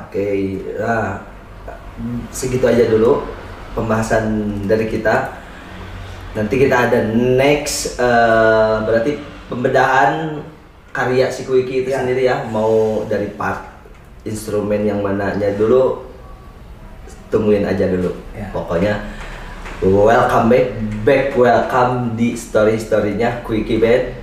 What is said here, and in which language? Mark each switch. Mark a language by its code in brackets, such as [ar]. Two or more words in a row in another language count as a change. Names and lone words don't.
[id] Oke, nah, segitu aja dulu pembahasan dari kita. Nanti kita ada next berarti pembedahan karya si Kuiki itu sendiri ya, mau dari part instrumen yang mananya dulu, tungguin aja dulu. Pokoknya [en] welcome back welcome [id] di story-storynya Kuiki Band.